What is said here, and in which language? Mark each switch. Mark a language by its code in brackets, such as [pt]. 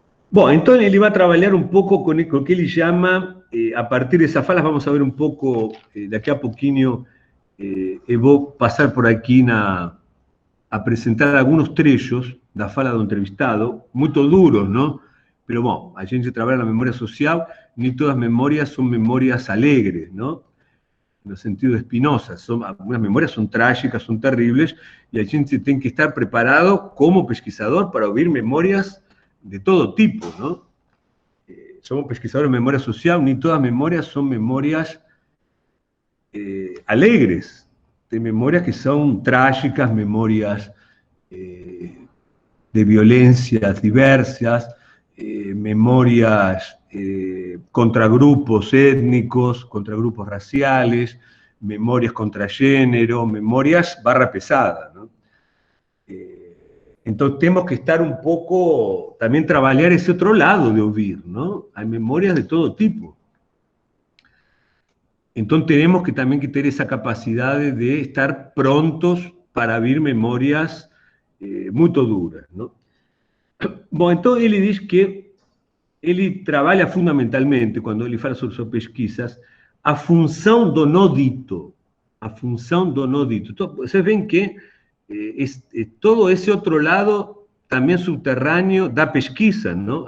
[pt] Bom, então ele vai trabalhar um pouco com o que ele chama, a partir dessas falas, [es] vamos a ver [pt] um pouco, daqui a pouquinho, eu vou passar por aqui a apresentar alguns trechos da fala do entrevistado, muito duros, não? Pero, bom, a gente trabalha na memória social, nem todas as memórias são memórias alegres, não? [es] No sentido de Spinoza, algunas memorias son trágicas, son terribles, y [pt] a gente tem que estar preparado como pesquisador [es] para oír memorias de todo tipo, ¿no? Somos pesquisadores de memoria social, ni todas memorias son memorias alegres, de memorias que son trágicas, memorias de violencias diversas, memorias contra grupos étnicos, contra grupos raciales, memorias contra género, memorias barra pesada, ¿no? Entonces tenemos que estar un poco, también trabajar ese otro lado de oír, ¿no? Hay memorias de todo tipo. Entonces tenemos que también que tener esa capacidad de estar prontos para oír memorias muy duras, ¿no? Bueno, entonces él dice [pt] que ele trabalha fundamentalmente, quando ele fala sobre suas pesquisas, a função do não dito. A função do não dito. Então, vocês veem que todo esse outro lado, também subterrâneo, da pesquisa, não?